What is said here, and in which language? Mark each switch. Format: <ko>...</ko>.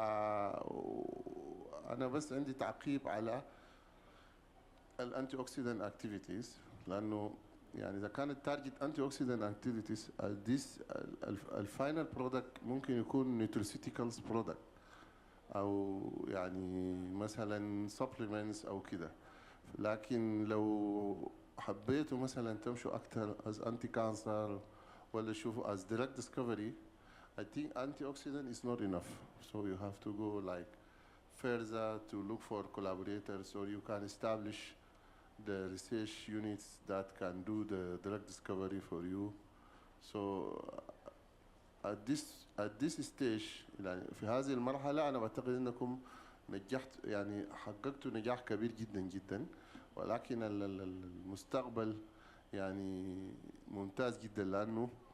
<ar>فأنا بس عندي تعقيب على الانتي اوكسيدنت اكتيفيتيز، لانه يعني اذا كانت تارجت انتي اوكسيدنت اكتيفيتيز الفاينل برودكت ممكن يكون نيوتريسيوتيكالز برودكت او يعني مثلا سبلمنتس او كده. لكن لو حبيتوا مثلا تمشوا اكثر</ar> <en>As anti cancer ولا تشوفوا as drug discovery, I think antioxidant is not enough, so you have to go like further to look for collaborators, or you can establish the research units that can do the drug discovery for you. So at this stage</en> <ar>يعني في هذه المرحلة أنا بعتقد أنكم نجحت، يعني حققتوا نجاح كبير جدا جدا، ولكن المستقبل يعني ممتاز جدا، لأنه</ar>